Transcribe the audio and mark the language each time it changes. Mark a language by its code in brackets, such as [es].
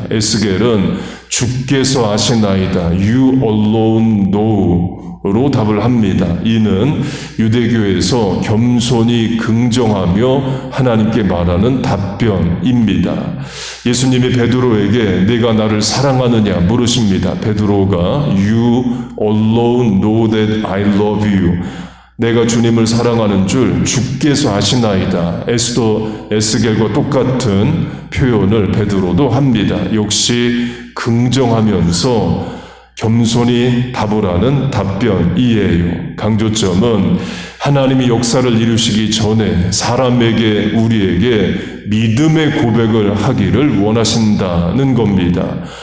[ko] 에스겔은 주께서 아시나이다. [en] You alone know [ko] 로 답을 합니다. 이는 유대교에서 겸손히 긍정하며 하나님께 말하는 답변입니다. 예수님이 베드로에게 네가 나를 사랑하느냐 물으십니다. [en] 베드로가 You alone know that I love you. [ko] 내가 주님을 사랑하는 줄 주께서 아시나이다. 에스겔과 똑같은 표현을 베드로도 합니다. 역시 긍정하면서 겸손히 답을 하는 답변이에요. 강조점은 하나님이 역사를 이루시기 전에 사람에게, 우리에게 믿음의 고백을 하기를 원하신다는 겁니다.